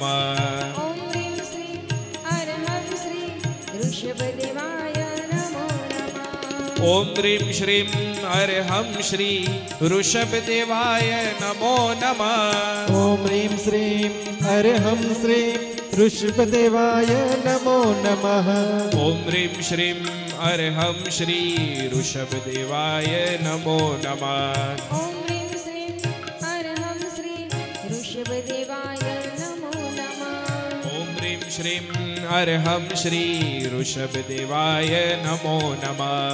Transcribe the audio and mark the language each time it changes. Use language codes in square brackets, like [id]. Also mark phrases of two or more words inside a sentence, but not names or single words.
[sa] ओम रीम श्रीम अरहम श्री ऋषभदेवाय नमो नमः. ओम रीम श्रीम अरहम श्री ऋषभदेवाय नमो नमः. ओम ह्रीम श्रीम अरहम श्री ऋषभदेवाय नमो नमः। ॐ ह्रीं श्रीं अर्हं श्री ऋषभदेवाय नमो नमः। ॐ ह्रीं श्रीं अर्हं श्री ऋषभदेवाय नमो नमः। ॐ ह्रीं श्रीं अर्हं श्री ऋषभदेवाय नमो नमः।